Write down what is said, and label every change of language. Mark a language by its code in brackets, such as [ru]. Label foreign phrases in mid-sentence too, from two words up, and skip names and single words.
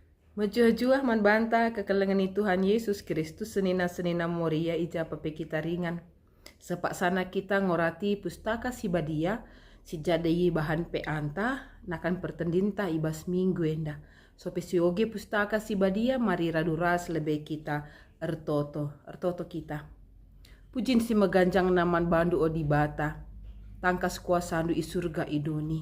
[btx] Mejuah-juah man banta kekelengan Tuhan Yesus Kristus senina-senina moria ija pepe kita ringan. Sepak sana kita ngorati pustaka si badia, si jadai bahan pe anta, nakan pertendinta ibas minggu enda. Sope si oge pustaka si badia mari raduras lebih kita ertoto kita. Pujin si meganjang naman bandu odi bata, tangkas kuasa andu isurga idoni.